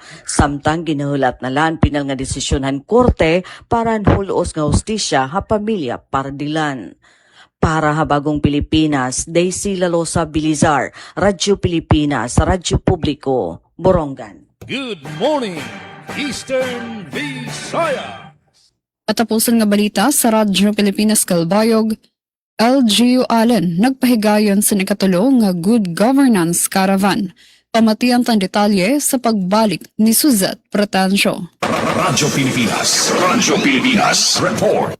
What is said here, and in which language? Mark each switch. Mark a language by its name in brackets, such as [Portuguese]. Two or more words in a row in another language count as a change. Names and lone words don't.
[Waray] Samtang ginahulat na lan pinal nga desisyonan korte para hulos nga hustisya ha pamilya Pardilan. Para Habagong Pilipinas, Daisy Lalosa Bilizar, Radyo Pilipinas, Radyo Publiko, Borongan. [English] Good morning, Eastern Visayas! [Waray] Patapusan nga balita sa Radyo Pilipinas Calbayog, LGU Allen nagpahigayon sa nakatulong nga Good Governance Caravan. Pamatian tan detalye sa pagbalik ni Suzette Pretensio. Radyo Pilipinas report.